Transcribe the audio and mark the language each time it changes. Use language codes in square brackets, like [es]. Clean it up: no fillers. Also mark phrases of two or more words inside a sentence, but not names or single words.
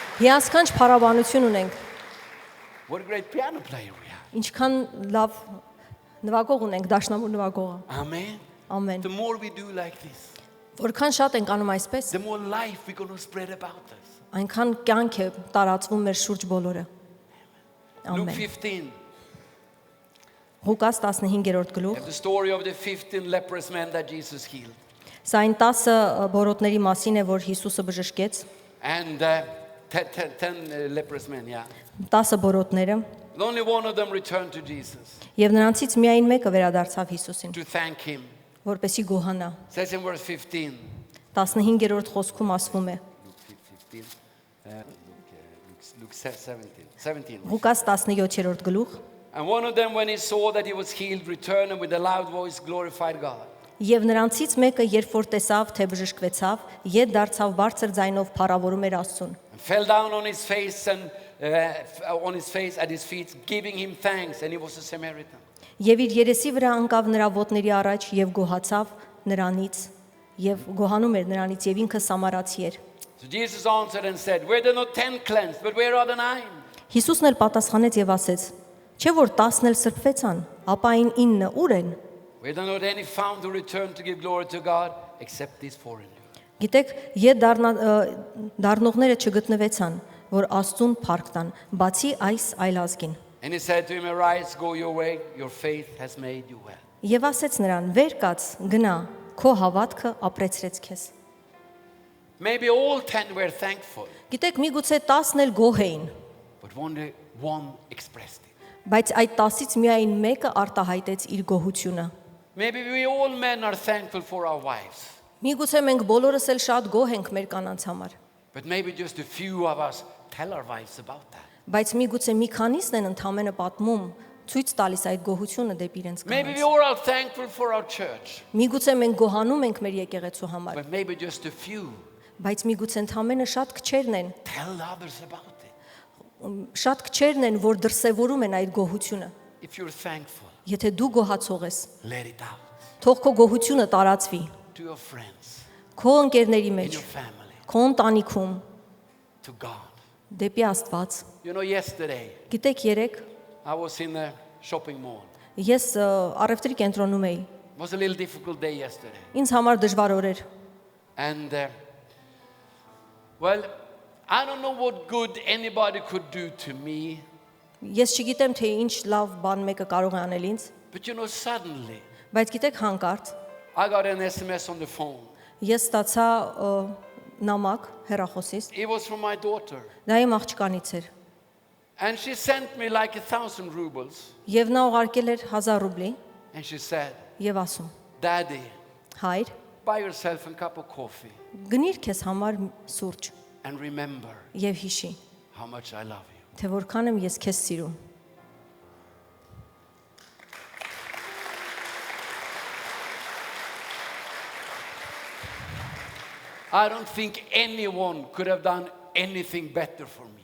[hy] Հիասքանչ փառաբանություն ունենք։ [en] What a great piano player we have. [hy] Ինչքան լավ նվագող ունենք, դաշնամուր նվագողը։ [en] Amen. [hy] Ամեն։ [en] The more we do like this, [hy] Որքան շատ ենք անում այսպես, [en] the more life we're going to spread about us. [hy] այնքան կյանք է տարածվում մեր շուրջ բոլորը։ [en] Luke [hy] Ամեն։ [en] 15. [hy] Ղուկաս 15-րդ [en] We [hy] գլուխ։ [en] have the story of the 15 leprous men that Jesus healed. [hy] Սա այն 10 բորոտների մասին է, որ Հիսուսը բժշկեց։ [en] And 10 leprous men, yeah. [hy] 10 բորոտները, [en] And only one of them returned to Jesus [hy] եւ նրանցից միայն մեկը վերադարձավ Հիսուսին, [en] to thank him. [hy] որպեսի գոհանա։ [en] Says in verse 15. [hy] 15-րդ խոսքում ասվում է. [en] Luke 15. Luke 17. [hy] Ղուկաս 17-րդ գլուխ։ [en] And one of them, when he saw that he was healed, returned and with a loud voice glorified God. [hy] Եվ նրանցից մեկը, երբ որ տեսավ, թե բժշկվեցավ, ետ դարձավ բարձր ձայնով փառավորում էր Աստծուն։ [en] And fell down on his face at his feet, giving him thanks, and he was a Samaritan. [hy] Եվ իր երեսի վրա ընկավ նրա ոտների առաջ եւ գոհացավ նրանից, եւ գոհանում էր նրանից, եւ ինքը սամարացի էր։ [en] So Jesus answered and said, were there not 10 cleansed, but where are the 9? [hy] Հիսուսն էլ պատասխանեց եւ ասեց. Չէ՞ որ 10-ն էլ սրբվեցան, ապա այն 9-ը ուր են։ [en] Were there not any found to return to give glory to God, except this foreigner? [hy] Գիտեք, ետ դառնողները չգտնվեցան, որ Աստծուն փառք տան, բացի այս այլազգին։ [en] And he said to him, arise, go your way, your faith has made you well. [hy] Եվ ասեց նրան. Վեր կաց, գնա, քո հավատքը ապրեցրեց քեզ։ [en] Maybe all 10 were thankful, [hy] Գիտեք, միգուցե 10-ն էլ գոհ էին, [en] but only one expressed it. [hy] բայց այդ 10-ից միայն մեկը արտահայտեց իր գոհությունը։ [en] Maybe we all men are thankful for our wives, [hy] Միգուցե մենք բոլորս էլ շատ գոհ ենք մեր կանանց համար, [en] but maybe just a few of us tell our wives about that. [hy] բայց միգուցե մի քանիսն են ընդամենը պատմում, ցույց տալիս այդ գոհությունը դեպի իրենց [en] Maybe we [hy] կանանց։ [en] all are thankful for our church, [hy] Միգուցե մենք գոհանում ենք մեր եկեղեցու համար, [en] but maybe just a few [hy] բայց միգուցե ընդամենը շատ քչերն են, [en] tell others about it. [hy] շատ քչերն են, որ դրսևորում են այդ գոհությունը։ [en] If you're thankful, [hy] Եթե դու գոհացող ես, [en] let it out [hy] թող քո գոհությունը տարածվի [en] to your friends, [hy] քո ընկերների [en] in [hy] մեջ, [en] your family, [hy] քո ընտանիքում, [en] to God. [hy] դեպի Աստված։ [en] You know, yesterday [hy] Գիտեք, երեք [en] I was in a shopping mall. [hy] ես առևտրի կենտրոնում էի։ [en] It was a little difficult day yesterday. [hy] Ինձ համար դժվար օր էր։ [en] And, well, I don't know what good anybody could do to me, [hy] Ես չգիտեմ, թե ինչ լավ բան մեկը կարող է անել ինձ, [en] but you know, suddenly [hy] բայց գիտեք, հանկարծ [en] I got an SMS on the phone. [hy] ես ստացա նամակ հեռախոսից, [en] It was from my daughter. [hy] դա իմ աղջկանից էր, [en] And she sent me like 1,000 rubles. [hy] եւ նա ուղարկել էր 1000 ռուբլի [en] And she said, [hy] եւ ասում. [en] Daddy, [hy] Հայր, [en] buy yourself a cup of coffee [hy] գնիր քեզ համար սուրճ [en] and remember [hy] եւ հիշի, [en] how much I love you. [hy] թե որքան եմ ես քեզ սիրում։ [en] I don't think anyone could have done anything better for me.